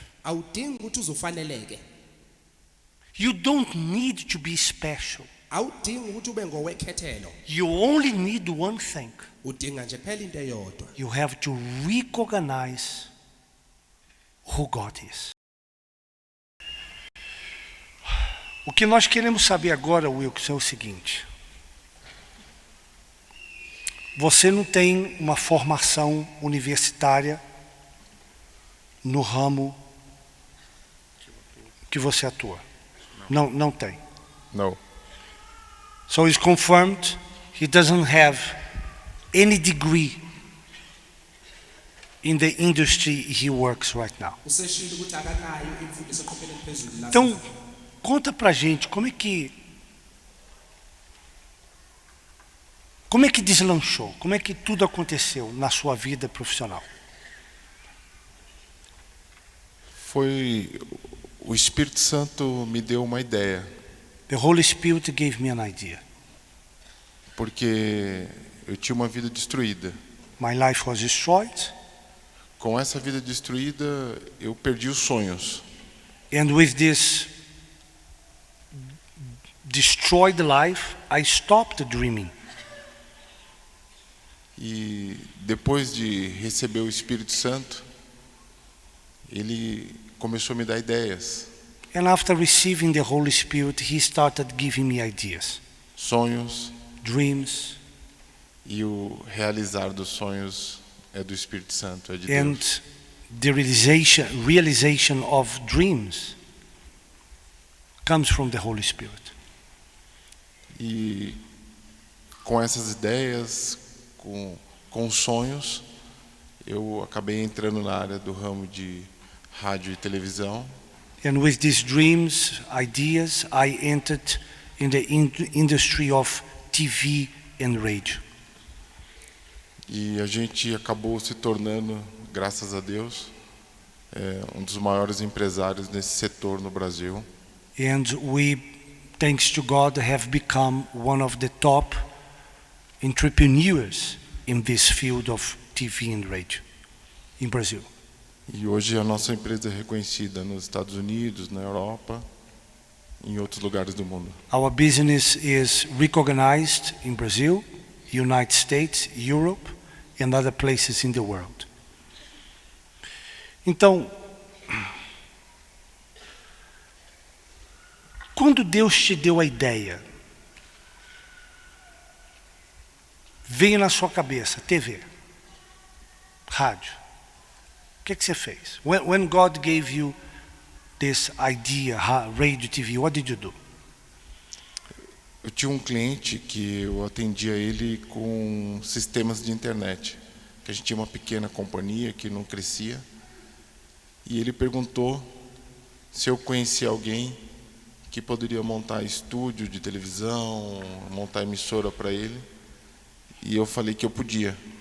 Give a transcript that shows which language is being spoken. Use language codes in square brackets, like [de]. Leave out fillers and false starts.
[zu] Awudingi ukuthi uzofaneleke. [en] You don't need to be special. [zu] Awudingi ukuthi ube ngowekhethelo. [en] You only need one thing. [zu] Udinga nje phela into eyodwa. [en] You have to recognize who God is. [pt] O que nós queremos saber agora, Wilson, é o seguinte. Você não tem uma formação universitária no ramo que você atua. Não tem. Não. [en] So it's confirmed he doesn't have any degree in the industry he works right now. [zu] Useshilo ukuthi akanayo imfundiso eqopheleni phezulu la. [pt] Então, conta pra gente como é que deslanchou, como é que tudo aconteceu na sua vida profissional. Foi o Espírito Santo me deu uma ideia, [en] The Holy Spirit gave me an idea. [pt] porque eu tinha uma vida destruída. [en] My life was destroyed, [pt] Com essa vida destruída, eu perdi os sonhos. [en] and with this destroyed life, I stopped dreaming. [pt] E depois de receber o Espírito Santo, ele começou a me dar ideias, [en] And after receiving the Holy Spirit, he started giving me ideas, [pt] sonhos, [en] dreams, [pt] E o realizar dos sonhos é do Espírito Santo, é de [en] And [pt] Deus. [en] the realization of dreams comes from the Holy Spirit. [pt] E com essas ideias, com os sonhos, eu acabei entrando na área do ramo de rádio e televisão. [en] And with these dreams, ideas, I entered in the industry of TV and radio. [pt] E a gente acabou se tornando, graças a Deus, um dos maiores empresários nesse setor no Brasil. [en] And we, thanks to God, have become one of the top entrepreneurs in this field of TV and radio in Brazil. [pt] E hoje a nossa empresa é reconhecida nos Estados Unidos, na Europa, em outros lugares do mundo. [en] Our business is recognized in Brazil, United States, Europe, and other places in the world. [pt] Então, quando Deus te deu a ideia, veio na sua cabeça TV, rádio, o que você fez? [en] When God gave you this idea, radio, TV, what did you do? [pt] Eu tinha um cliente que eu atendia ele com sistemas de internet, que a gente tinha uma pequena companhia que não crescia, e ele perguntou se eu conhecia alguém que poderia montar estúdio de televisão, montar emissora para ele, e eu falei que eu podia.